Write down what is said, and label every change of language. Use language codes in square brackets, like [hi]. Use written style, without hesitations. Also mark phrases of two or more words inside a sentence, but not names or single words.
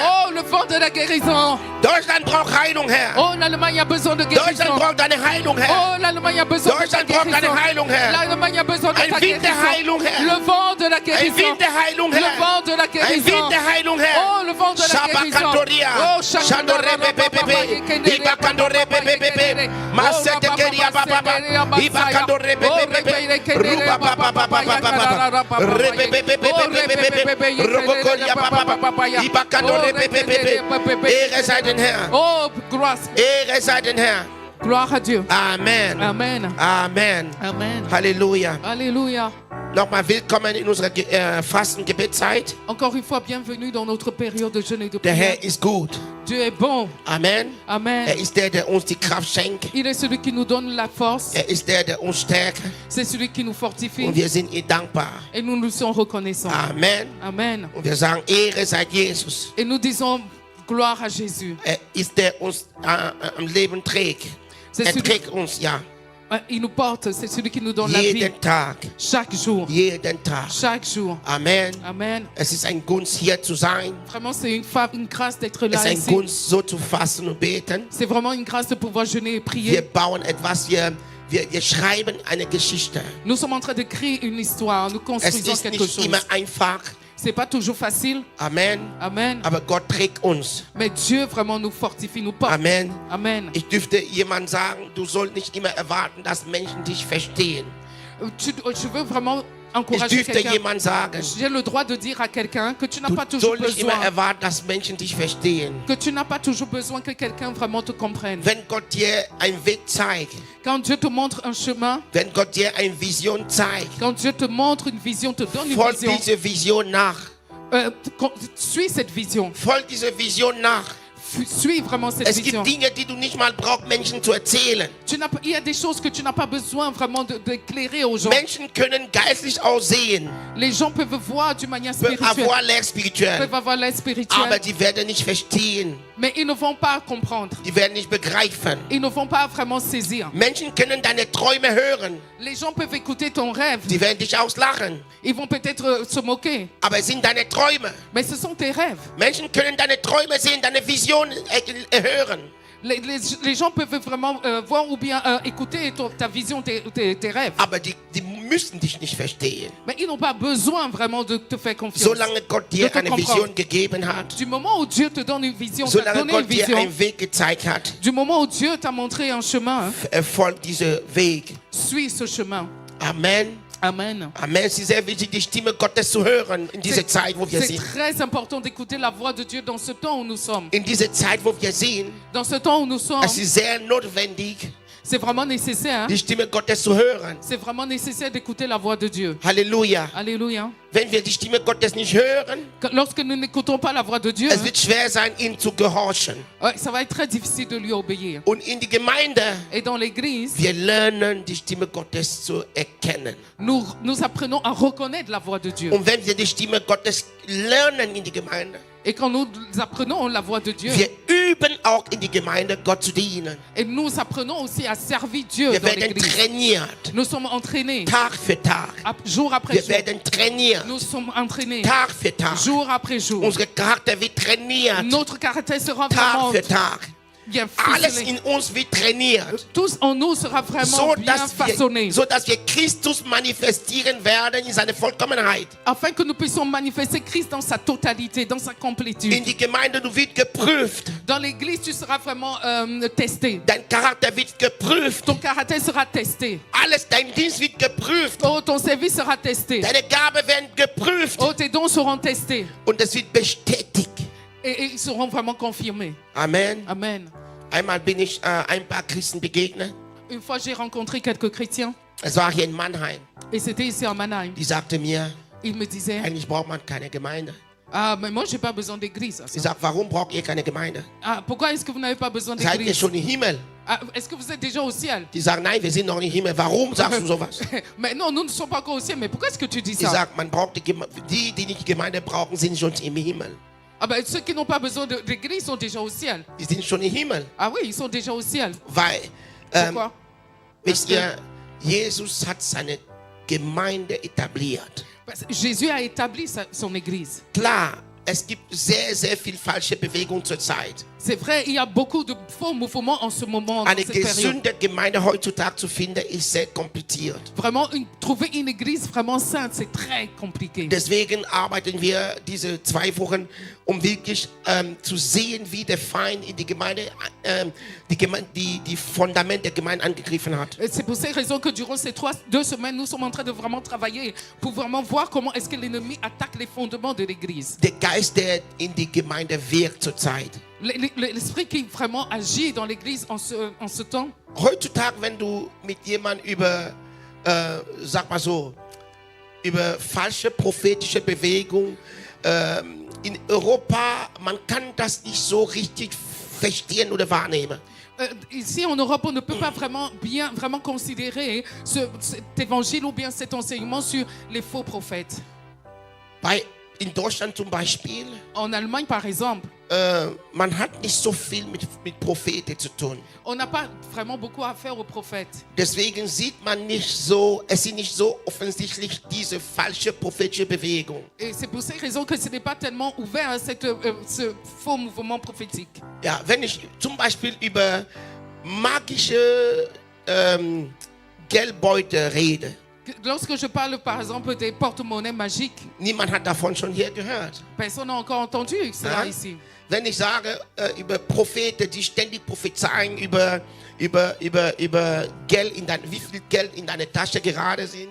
[fr] Oh, le vent de la guérison. [de] Deutschland braucht Heilung, Herr. [fr] Oh, l'Allemagne a besoin de guérison. [de] Deutschland braucht eine Heilung, Herr. [fr] Oh, l'Allemagne a besoin de [de] Deutschland braucht eine [fr] guérison. [de] Heilung, Herr. [fr] L'Allemagne a besoin de [de] Ein ta Wind der [fr] guérison. [de] Heilung, Herr. [fr] Le vent de la [de] Ein [fr] guérison. [de] Wind der Heilung, [fr] Le [de] Herr. [fr] vent de la [de] Ein [fr] guérison. [de] Wind der Heilung, Herr. [fr] Oh, le vent de la guérison. Shabakandoria. Oh, Shandore bebebebe. Ibakandore bebebebe. Masete keria bababa. Ibakandore bebebebe. Ruba bababa. Rebebebebebebe. Robokoria bababa. Ibakandore bebebebe. [de] Ehre sei den Herr. [fr] Oh, gloire. [de] Ehre sei den Herr. [fr] Gloire à Dieu. Amen. Amen. Amen. Amen. [de] Halleluja. [fr] Alléluia. [de] Nochmal willkommen in unserer Fasten-Gebetszeit. [fr] Encore une fois, bienvenue dans notre période de jeûne et de [de] Der [fr] prière. [de] Herr ist gut. [fr] Dieu est bon. Amen. Amen. [de] Er ist der uns die Kraft schenkt. [fr] Il est celui qui nous donne la force. [de] Er ist der uns stärkt. [fr] C'est celui qui nous fortifie. [de] Und wir sind ihm dankbar. [fr] Et nous nous sommes reconnaissants. Amen. Amen. [de] Und wir sagen, Ehre sei Jesus. [fr] Et nous disons gloire à Jésus. [de] Er ist der uns am Leben trägt. Er trägt uns, ja. [fr] Il nous porte, c'est celui qui nous donne la vie. [de] Jeden Tag. [fr] Chaque jour. [de] Jeden Tag. [fr] Chaque jour. Amen. Amen. [de] Es ist ein Gunst, hier zu sein. [fr] Vraiment, c'est une grâce d'être [de] Es [fr] là [de] ist ein [fr] ici. [de] Gunst, so zu fasten und beten. [fr] C'est vraiment une grâce de pouvoir jeûner et [de] Wir [fr] prier. [de] bauen etwas, wir schreiben eine Geschichte. [fr] Nous sommes en train de créer une histoire. Nous [de] Es [fr] construisons [de] ist [fr] quelque [de] nicht [fr] chose. [de] immer einfach. [fr] C'est pas toujours facile. Amen. Amen. [de] Aber Gott trägt uns. [fr] Mais Dieu vraiment nous fortifie, nous porte. Amen. Amen. [de] Ich dürfte jemand sagen, du sollst nicht immer erwarten, dass Menschen dich verstehen. [fr] Je veux vraiment [de] Ich [fr] encourager [de] dürfte [fr] quelqu'un. [de] jemand sagen, [fr] J'ai le droit de dire à quelqu'un que tu n'as [de] du [fr] pas toujours [de] sollst nicht immer [fr] besoin. [de] erwarten, dass Menschen dich verstehen. [fr] Que tu n'as pas toujours besoin que quelqu'un vraiment te comprenne. [de] Wenn Gott dir einen Weg zeigt, [fr] Quand Dieu te montre un chemin, [de] wenn Gott dir eine Vision zeigt, [fr] quand Dieu te montre une vision, te donne une [de] folgt [fr] vision, [de] diese Vision nach. [fr] suis cette vision. [de] Folgt diese Vision nach. [fr] Suis vraiment cette [de] Es [fr] vision. [de] gibt Dinge, die du nicht mal brauchst, Menschen zu erzählen. [fr] Il y a des choses que tu n'as pas besoin vraiment d'éclairer aux gens. Menschen können geistlich aussehen, Les gens peuvent voir d'une manière peuvent spirituelle, avoir l'air spirituell, peuvent avoir l'air [de] aber [fr] spirituel, [de] die werden nicht verstehen, [fr] mais ils ne vont pas comprendre. [de] die werden nicht begreifen. [fr] Ils ne vont pas vraiment saisir. [de] Menschen können deine Träume hören, [fr] Les gens peuvent écouter ton rêve. [de] die werden dich auslachen, [fr] Ils vont peut-être se moquer, [de] aber es sind deine Träume. [fr] mais ce sont tes rêves. [de] Menschen können deine Träume sehen, deine Vision hören, [fr] Les gens peuvent vraiment voir ou bien écouter ta vision, tes rêves. [de] aber die müssen dich nicht verstehen. [fr] Mais ils n'ont pas besoin vraiment de te faire confiance. [de] Solange Gott dir [fr] de te [de] eine [fr] comprendre. [de] Vision gegeben hat, [fr] Du moment où Dieu te donne une vision, t'a [de] solange [fr] donné une [de] Gott dir [fr] vision, [de] einen Weg gezeigt hat, [fr] du moment où Dieu t'a montré un chemin, [de] folgt dieser Weg. [fr] suis ce chemin. Amen. Amen. Amen. [de] Es ist sehr wichtig, die Stimme Gottes zu hören in dieser Zeit, wo wir [fr] C'est [de] sind. [fr] très important d'écouter la voix de Dieu dans ce temps où nous sommes. [de] In dieser Zeit, wo wir sind, [fr] Dans ce temps où nous sommes, [de] es ist sehr notwendig, [fr] c'est vraiment nécessaire. Hein? [de] die Stimme Gottes zu hören. [fr] C'est vraiment nécessaire d'écouter la voix de Dieu. [de] Halleluja. [fr] Alléluia. [de] Wenn wir die Stimme Gottes nicht hören, [fr] Lorsque nous n'écoutons pas la voix de Dieu, [de] es wird schwer sein, ihm zu gehorchen. [fr] ça va être très difficile de lui obéir. [de] Und in die Gemeinde, [fr] Et dans l'église, [de] wir lernen, die Stimme Gottes zu erkennen. [fr] nous apprenons à reconnaître la voix de Dieu. [de] Und wenn wir die Stimme Gottes lernen in die Gemeinde, [fr] Et quand nous apprenons la voix de Dieu, [de] wir üben auch in die Gemeinde, Gott zu dienen. [fr] Et nous apprenons aussi à servir Dieu [de] Wir [fr] dans [de] werden [fr] l'église. [de] trainiert. [fr] Nous sommes entraînés. [de] Tag für Tag. [fr] Jour après [de] Wir [fr] jour. [de] werden trainiert. [fr] Nous sommes entraînés. [de] Tag für Tag. [fr] Jour après jour. [de] Unser Charakter wird trainiert. [fr] Notre caractère sera [de] Tag [fr] vraiment [de] für Tag. [fr] bien [de] Alles [fr] ficelé. [de] in uns wird trainiert. [fr] Tous en nous sera vraiment bien façonné. [de] So dass wir Christus manifestieren werden in seiner Vollkommenheit. [fr] Afin que nous puissions manifester Christ dans sa totalité, dans sa complétude. [de] In die Gemeinde, du wirst geprüft. [fr] Dans l'église, tu seras vraiment testé. [de] Dein Charakter wird geprüft. [fr] Ton caractère sera testé. [de] Alles, dein Dienst wird geprüft. [fr] Oh, ton service sera testé. [de] Deine Gaben werden geprüft. [fr] Oh, tes dons seront testés. [de] Und es wird bestätigt. [fr] Et ils seront vraiment confirmés. Amen. Amen. [de] Einmal bin ich ein paar Christen begegnet. [fr] Une fois, j'ai rencontré quelques chrétiens. [de] Es war hier in Mannheim. [fr] Et c'était ici en Mannheim. [de] Die sagte mir, [fr] Ils me disaient, [de] eigentlich braucht man keine Gemeinde. [fr] ah, mais moi, j'ai pas besoin d'église. [de] Sie sagt, warum braucht ihr keine Gemeinde? [fr] Ah, pourquoi est-ce que vous n'avez pas besoin [de] Seid ihr [fr] d'église? [de] schon im Himmel? [fr] Ah, est-ce que vous êtes déjà au ciel? [de] Die sagen, nein, wir sind noch nicht im Himmel. Warum sagst du sowas? [fr] Mais non, nous ne sommes pas encore au ciel. Mais pourquoi est-ce que tu dis [de] Die [fr] ça? [de] sagt, man braucht die nicht Gemeinde brauchen, sind schon im Himmel. [fr] Ah ben, ceux qui n'ont pas besoin d'église sont déjà au ciel. [de] Die sind schon im Himmel. [fr] Ah oui, ils sont déjà au ciel. [de] Weil, [fr] Pourquoi? [de] wisst ihr, Jesus hat seine Gemeinde etabliert. [fr] Parce que Jésus a établi son église. [de] Klar, es gibt sehr, sehr viel falsche Bewegung zurzeit. [fr] C'est vrai, il y a beaucoup de faux mouvements en ce moment. Dans [de] Eine [fr] cette période. [de] gesunde Gemeinde heutzutage zu finden, ist sehr kompliziert. [fr] Vraiment, trouver une église vraiment sainte, c'est très compliqué. [de] Deswegen arbeiten wir diese 2 Wochen, um wirklich zu sehen, wie der Feind in die Gemeinde, die Fundamente der Gemeinde angegriffen hat. [fr] C'est pour ces raisons que durant ces 2 semaines, nous sommes en train de vraiment travailler pour vraiment voir comment est-ce que l'ennemi attaque les fondements de l'église. [de] Der Geist, der in die Gemeinde wirkt zurzeit. [fr] L'esprit qui vraiment agit dans l'église en ce temps. [de] Heutzutage, wenn du mit jemandem über, sag mal so, über falsche prophetische Bewegung in Europa, man kann das nicht so richtig verstehen oder wahrnehmen. [fr] Ici en Europe, on ne peut pas vraiment considérer cet évangile ou bien cet enseignement sur les faux prophètes. [de] In Deutschland zum Beispiel, [fr] en Allemagne par exemple, [de] man hat nicht so viel mit Propheten zu tun. [fr] On n'a pas vraiment beaucoup à faire aux prophètes. [de] Deswegen sieht man nicht so, es ist nicht so offensichtlich diese falsche prophetische Bewegung. [fr] Et c'est pour ces raisons que ce n'est pas tellement ouvert à ce faux mouvement prophétique. [de] Ja, wenn ich zum Beispiel über magische Geldbeutel rede. [fr] Lorsque je parle par exemple des porte-monnaies magiques, [de] niemand hat davon schon hier gehört. [fr] Personne n'a encore entendu cela ici. [de] Wenn ich sage über Propheten, die ständig prophezeien über Geld wie viel Geld in deiner Tasche gerade sind.